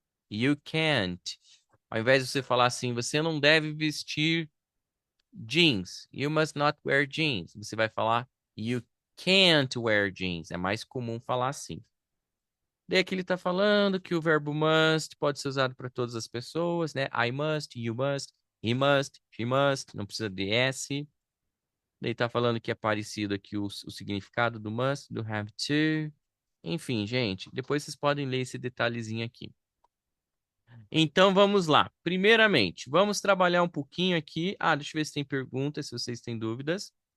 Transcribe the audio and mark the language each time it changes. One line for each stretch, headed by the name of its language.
English: You can't.
Portuguese: Ao invés de você falar assim, você não deve vestir jeans.
English: You must not wear jeans.
Portuguese: Você vai falar
English: you can't wear jeans.
Portuguese: É mais comum falar assim. Daí aqui ele está falando que o verbo must pode ser usado para todas as pessoas, né?
English: I must, you must, he must, she must.
Portuguese: Não precisa de S. Daí está falando que é parecido aqui o significado do must, do have to. Enfim, gente, depois vocês podem ler esse detalhezinho aqui. Então vamos lá. Primeiramente, vamos trabalhar um pouquinho aqui. Deixa eu ver se tem perguntas, se vocês têm dúvidas.